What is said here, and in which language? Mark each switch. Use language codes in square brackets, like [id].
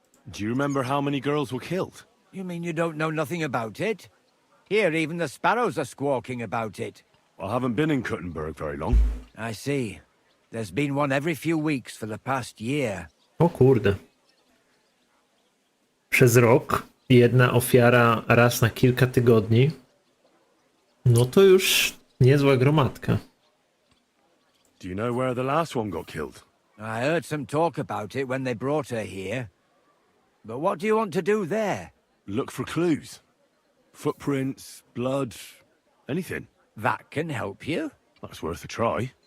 [en] Do you remember how many girls were killed? You mean you don't know nothing about it? Here, even the sparrows are squawking about it. I haven't been in Kuttenberg very long. I see. There's been one every few weeks for the past year. [pl] O kurde. Przez rok jedna ofiara raz na kilka tygodni. No to już niezła gromadka. [en] Do you know where the last one got killed? I heard some talk about it when they brought her here. But what do you want to do there? Look for clues. Footprints, blood, anything. That can help you. That's worth a try.